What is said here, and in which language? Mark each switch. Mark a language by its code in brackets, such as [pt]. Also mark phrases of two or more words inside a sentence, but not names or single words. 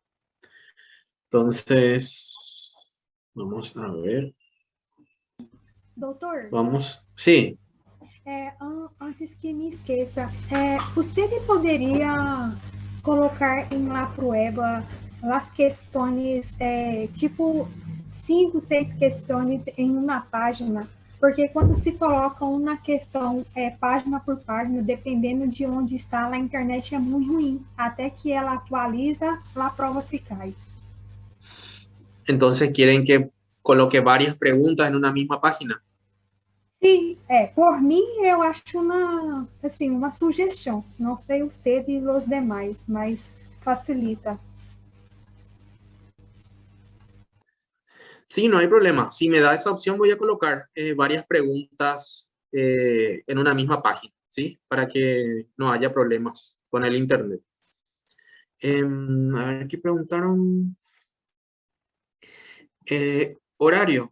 [es] Entonces, vamos a ver. [pt] Doutor, [es] Vamos. Sí. [pt] antes que me esqueça, você poderia colocar em [es] la prueba [pt] as questões, tipo 5, 6 questões em uma página, porque quando se coloca uma questão página por página, dependendo de onde está, a internet é muito ruim, até que ela atualiza, a prova se cai. [es] Entonces, ¿quieren que coloque varias preguntas en una misma página? [pt] Sim, por mim, eu acho uma sugestão. Não sei vocês e os demais, mas facilita. [es] Sí, no hay problema. Si me da esa opción, voy a colocar varias preguntas en una misma página, ¿sí? Para que no haya problemas con el internet. A ver, ¿qué preguntaron? Horario.